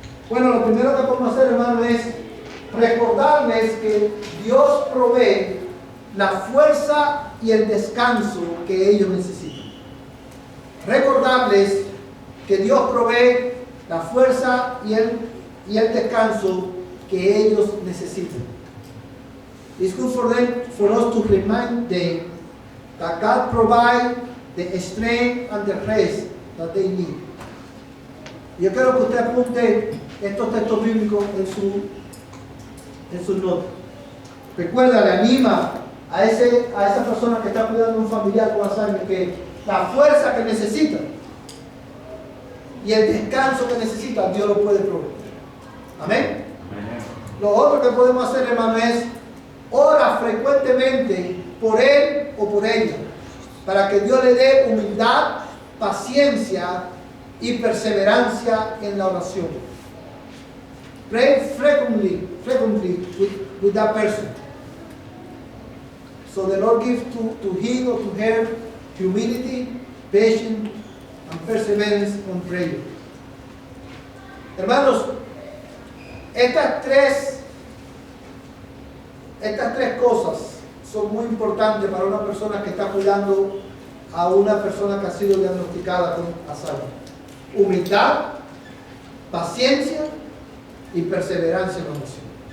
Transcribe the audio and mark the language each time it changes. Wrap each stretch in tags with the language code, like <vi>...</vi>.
<es>Bueno, lo primero que podemos hacer, hermano, es recordarles que Dios provee la fuerza y el descanso que ellos necesitan. Recordarles que Dios provee la fuerza y el descanso que ellos necesitan.</es> <en>It's good for us to remind them that God provides the strength and the rest that they need.</en> <es>Yo quiero que usted apunte estos textos bíblicos en sus notas. Recuerda, le anima a esa persona que está cuidando a un familiar con Alzheimer que la fuerza que necesita y el descanso que necesita, Dios lo puede proveer. Amén. Lo otro que podemos hacer, hermano, es ora frecuentemente por él o por ella, para que Dios le dé humildad, paciencia y perseverancia en la oración.</es> <en>Pray frequently with that person. So the Lord gives to him or to her humility, patience, and perseverance on prayer.</en> <es>Hermanos, estas tres cosas son muy importantes para una persona que está cuidando a una persona que ha sido diagnosticada con Alzheimer. Humildad, paciencia y perseverancia en la oración.</es>